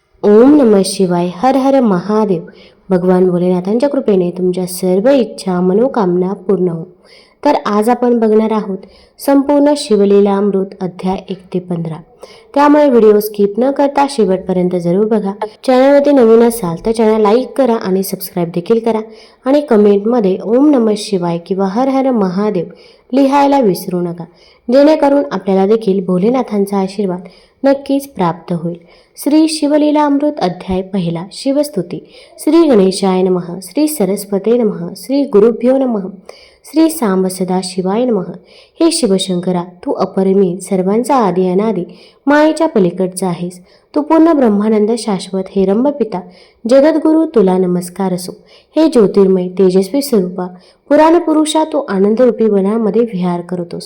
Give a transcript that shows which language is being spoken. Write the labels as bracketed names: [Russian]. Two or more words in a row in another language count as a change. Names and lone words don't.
[Sanskrit] ओम नमः शिवाय. [Marathi] हर हर महादेव. भगवान भोलेनाथांच्या कृपेने तुमच्या सर्व इच्छा मनोकामना पूर्ण हो. तर आज आपण बघणार आहोत संपूर्ण शिवलीला अमृत अध्याय 1 ते 15. त्यामुळे व्हिडिओ स्किप न करता शेवटपर्यंत जरूर बघा. चॅनलवरती नवीन असाल तर चॅनल लाईक करा आणि सबस्क्राईब देखील करा आणि कमेंटमध्ये [Sanskrit] ओम नमः शिवाय [Marathi] किंवा हर हर महादेव लिहायला विसरू नका, जेणेकरून आपल्याला देखील भोलेनाथांचा आशीर्वाद नक्कीच प्राप्त होईल. श्री शिवलीला अमृत अध्याय 1. [Sanskrit] शिवस्तुती. श्री गणेशाय नमः. श्री सरस्वते नमः. श्री गुरुभ्यो नमः. श्री सांब सदा शिवाय नमः. [Marathi] हे शिवशंकरा, तू अपरिमित, सर्वांचा आदी अनादी, मायेच्या पलीकडचा आहेस. तू पूर्ण ब्रह्मानंद शाश्वत, हे रंभपिता जगद्गुरु, तुला नमस्कार असो. हे ज्योतिर्मय तेजस्वी स्वरूपा, पुराण पुरुषा, तू आनंदरूपी वनामध्ये विहार करतोस.